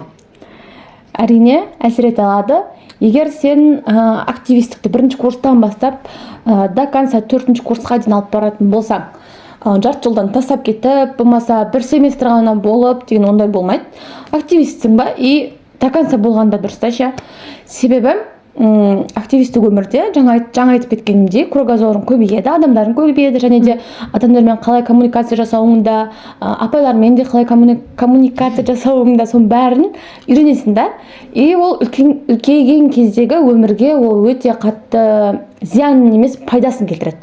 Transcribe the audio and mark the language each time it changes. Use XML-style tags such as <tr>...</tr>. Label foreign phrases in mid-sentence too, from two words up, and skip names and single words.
<kk>Әрине, әсер ете алады. Егер сен активистікті бірінші курстан бастап</kk> <ru>до конца</ru> <kk>4-ші курсқа дейін алып баратын болсаң, жарты жылдан тастап кетіп, болмаса бір семестр ғана болып деген ондай болмайды. Активистсің ба</kk> <ru>и до конца</ru> <kk>болғанда дұрыс та ше. Себебі активистік өмірде жаңа айтып кеткенімдей кругозорың көбейеді, адамдардың көбейеді, және де адамдармен қалай коммуникация жасауыңда, апайлармен де қалай коммуникация жасауыңда, соның бәрін үйренесің да. И ол үлкейген кездегі өмірге ол өте қатты зиян емес, пайдасын келтіреді.</kk>